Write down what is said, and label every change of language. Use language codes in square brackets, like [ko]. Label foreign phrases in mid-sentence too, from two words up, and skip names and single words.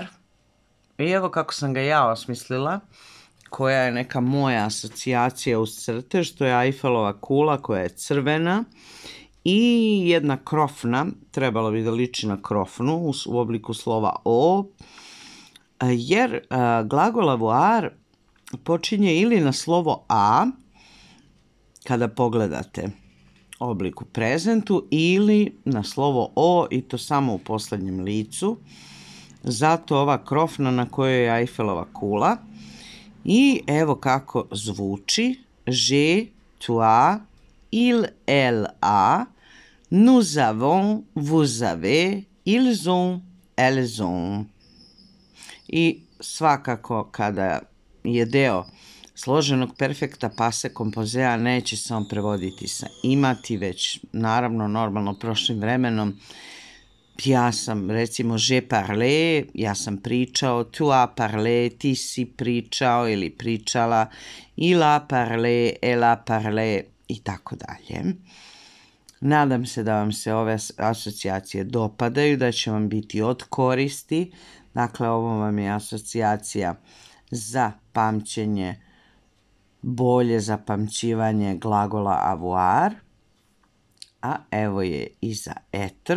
[sr] I evo kako sam ga ja osmislila, koja je neka moja asocijacija uz crtež, to je Eiffelova kula koja je crvena i jedna krofna, trebalo bi da liči na krofnu u obliku slova o, jer glagol avoir počinje ili na slovo a, kada pogledate oblik u prezentu, ili na slovo o i to samo u poslednjem licu. Zato ova krofna na kojoj je Eiffelova kula. I evo kako zvuči. [fr] J'ai, tu as, il, elle a, nous avons, vous avez, ils ont, elles ont. [sr] I svakako kada je deo složenog perfekta [fr] passé composé-a [sr] neće se on prevoditi sa imati, već naravno normalno prošlim vremenom. Ja sam, recimo, [fr] j'ai parlé, [sr] ja sam pričao, [fr] tu as parlé, [sr] ti si pričao ili pričala, [fr] il a parlé, elle a parlé [sr] i tako dalje. Nadam se da vam se ove asocijacije dopadaju, da će vam biti od koristi. Dakle, ovo vam je asocijacija za pamćenje, bolje zapamćivanje glagola avoir, a evo je i za etr.